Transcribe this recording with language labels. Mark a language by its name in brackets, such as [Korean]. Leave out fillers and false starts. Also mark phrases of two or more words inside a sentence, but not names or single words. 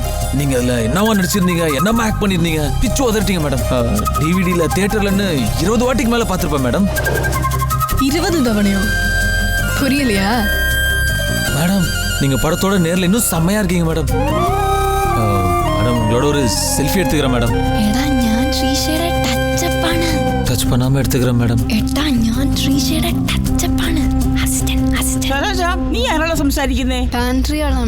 [Tamil] நீங்க அதுல என்னவா நடிச்சிருந்தீங்க, என்னமா ஆக்ட் பண்ணிருந்தீங்க, பிச்சு உதறிட்டீங்க மேடம். டிவிடியில் தியேட்டர்லன்னு 20 வாட்டிக்கு மேல பார்த்துருப்பேன் மேடம். 20 தவணையோ? புரியலையா மேடம்? நீங்க படத்தோட நேர்ல இன்னும் செம்மையா இருக்கீங்க மேடம். மேடம் உங்களோட ஒரு செல்ஃபி எடுத்துக்கிறேன் மேடம். [Malayalam] എടാ ഞാൻ ശ്രീശയുടെ ടച്ചപ്പാണ്. [Tamil] டச் பண்ணாம எடுத்துக்கிறேன் மேடம். [Malayalam] എടാ ഞാൻ ശ്രീശയുടെ ടച്ചപ്പാണ്. അസിസ്റ്റന്റ് നീ ആരാളോ സംസാരിക്കുന്നേ? പാൻട്രി ആളാണ്.